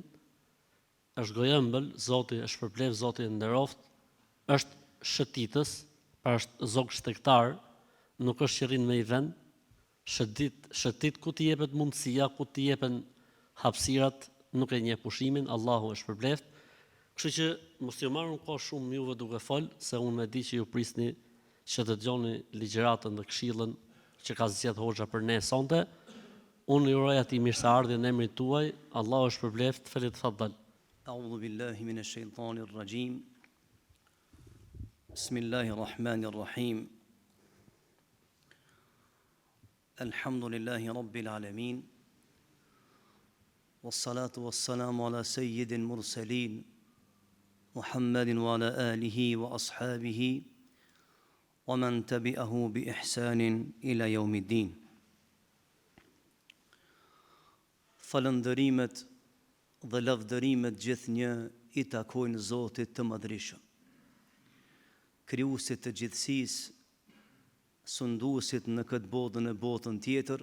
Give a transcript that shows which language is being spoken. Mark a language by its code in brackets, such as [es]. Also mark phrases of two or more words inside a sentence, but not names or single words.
[sq] Është gojë ëmbël, Zoti e shpërblef, Zoti e nderoft, është shëtitës, pra është zog shtektar, nuk është që rrin me i vend, shëtit ku t'i jepet mundësia, ku t'i jepen hapësirat, nuk e njeh pushimin, Allahu e shpërbleft. Kështu që mos ju marrun kohë shumë juve duke fol, se unë e di që ju prisni që të dëgjoni ligjëratën dhe këshillën që ka zgjedhur hoxha për ne sonte. Unë ju uroj atij mirëseardhje në emrin tuaj, Allahu e shpërbleft, falytfaddal. [ar] أعوذ بالله من الشيطان الرجيم. بسم الله الرحمن الرحيم. الحمد لله رب العالمين. والصلاة والسلام على سيد المرسلين. محمد وعلى آله وأصحابه ومن تبعه بإحسان إلى يوم الدين. [sq] Falëndërimet dhe lavdërimet gjithnjë i takojnë Zotit të Madhrishëm, krijuesit të gjithësisë, sunduesit në këtë botën e botën tjetër.